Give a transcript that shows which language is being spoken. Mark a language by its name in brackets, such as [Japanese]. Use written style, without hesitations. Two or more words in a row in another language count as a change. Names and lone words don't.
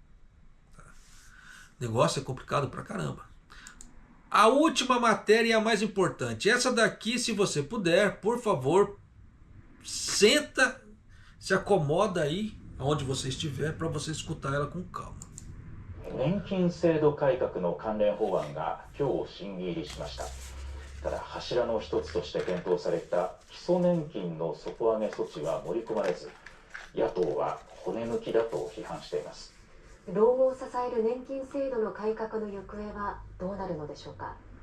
[Portuguese] O negócio é complicado pra caramba. A última matéria e a mais importante. Essa daqui, se você puder, por favor, senta, se acomoda aí, onde você estiver, para você escutar ela com calma. [Japanese] 年金制度改革の関連法案が今日審議入りしました。ただ柱の一つとして検討された基礎年金の底上げ措置は盛り込まれず、野党は骨抜きだと批判しています。老後を支える年金制度の改革の行方はどうなるのでしょうか。